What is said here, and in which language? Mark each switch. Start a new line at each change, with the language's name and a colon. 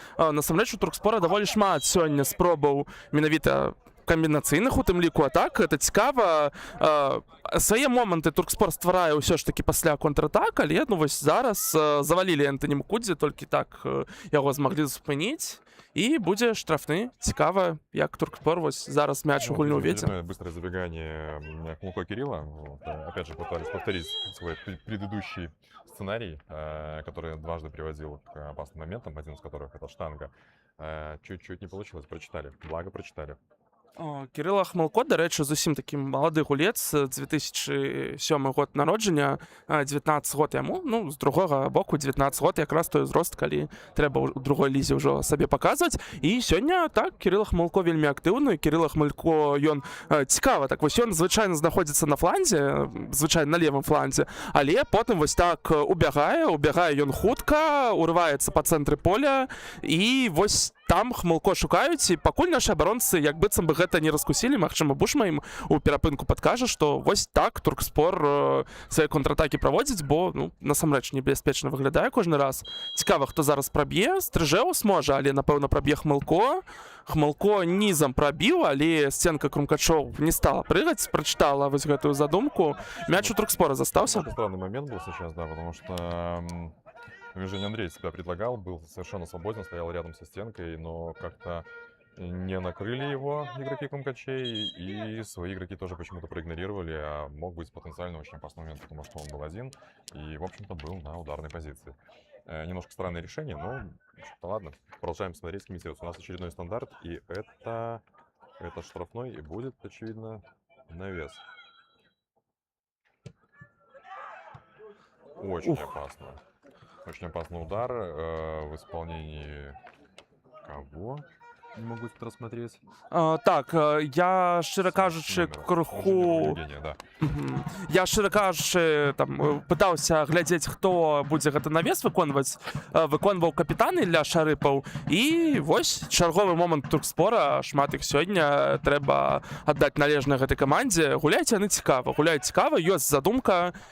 Belarusian: Насамрэч, у Туркспора даволі шмат сёння спробаў менавіта камбінацыйных, у тым ліку атак. Гэта цікава. Свае моманты Туркспор стварае ўсё ж такі пасля контратак, але ну вось зараз завалілі Энтоні Мукудзе, толькі так яго змаглі спыніць.
Russian: И будет
Belarusian: штрафны. Цікаво, як Туркспор вось зараз мяч у гульню уведзе.
Russian: Быстрое забегание Хмулко Кирилла. Вот, опять же, пытались повторить свой предыдущий сценарий, который дважды приводил к опасным моментам, один из которых это штанга. Чуть-чуть не получилось, прочитали. Благо прочитали.
Belarusian: Кирилла Хмулко, дарэчы, зусім такі малады гулец, 2007 год народжання, 19 год яму, ну, з другога боку, 19 год якраз той узрост, калі трэба ў другой лізе ўжо сабе паказваць. І сёння, так, Кирилла Хмулко вельмі актыўны, Кирилла Хмулко, ён цікава, так, вось ён звычайна знаходзіцца на фланзе, звычайна на левым фланзе, але потым вось так убягае ён хутка, урываецца па цэнтры поля, і вось там Хмылко шукаюць, і пакуль нашы абаронцы як быццам бы гэта не раскусілі. Магчыма, Бушма ім у перапынку падкажа, што вось так Туркспор свае контратакі праводзіць, бо насамрэч небяспечна выглядае кожны раз. Цікава, хто зараз праб'е. Стрыжэус можа, але напэўна праб'е Хмылко. Хмылко нізам прабіў, але сценка Крумкачоў не стала прыгаць, прачытала вось гэтую задумку. Мяч у Туркспора застаўся.
Russian: Это странный момент был сейчас, да, потому что Евгений Андреевич себя предлагал, был совершенно свободен, стоял рядом со стенкой, но как-то не накрыли его игроки Крумкачей, и свои игроки тоже почему-то проигнорировали, а мог быть потенциально очень опасный момент, потому что он был один и, в общем-то, был на ударной позиции. Немножко странное решение, но ладно, продолжаем смотреть, комментировать. У нас очередной стандарт, и это штрафной, и будет, очевидно, навес. Очень опасно. Очень опасный удар в исполнении кого? Не могу тут рассмотреть.
Belarusian: Так, я, шчыра кажучы, крыху...
Russian: Да.
Belarusian: Я, шчыра кажучы, там, пытаўся глядзець, хто будзе гэты навес выконваць. Выконваў капітан Ілля Шарыпаў. І вось чарговы момант Туркспора. Шмат іх сёння. Трэба аддаць належнае гэтай камандзе. Гуляйце яны цікава. Гуляюць цікава. Ёсць задумка.